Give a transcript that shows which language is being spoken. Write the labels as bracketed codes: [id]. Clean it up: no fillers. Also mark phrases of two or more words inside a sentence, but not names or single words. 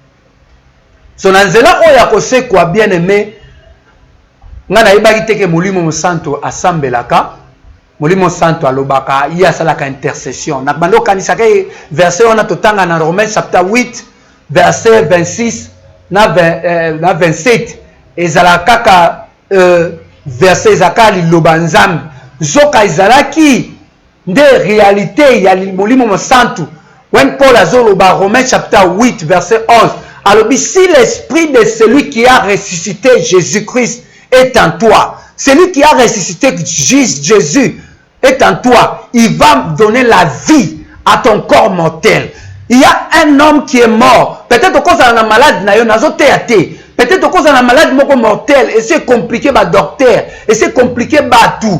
[ln] So na nzela oyo ya kosekwa [fr] bien aimé [ln] nga nayebaki te ke molimo mosanto asambelaka molimo santo alobaka ye asalaka intercession na bando okanisaka verset wana totanga na [fr] Romains chapitre 8 verset 26 [ln] na 27 ezalaka kaka verset ezalaka liloba nzambe zoka ezalaki nde réalité ya molimo mosanto. [fr] When Paul [ln] a zoloba [fr] Romains chapitre 8 verset 11 alors si l'esprit de celui qui a ressuscité Jésus-Christ est en toi, celui qui a ressuscité Jésus est en toi, il va donner la vie à ton corps mortel. Il y a un homme qui est mort, peut-être cause de la malade peut-être cause de la maladie mortelle et c'est compliqué bah docteur et c'est compliqué bah tout.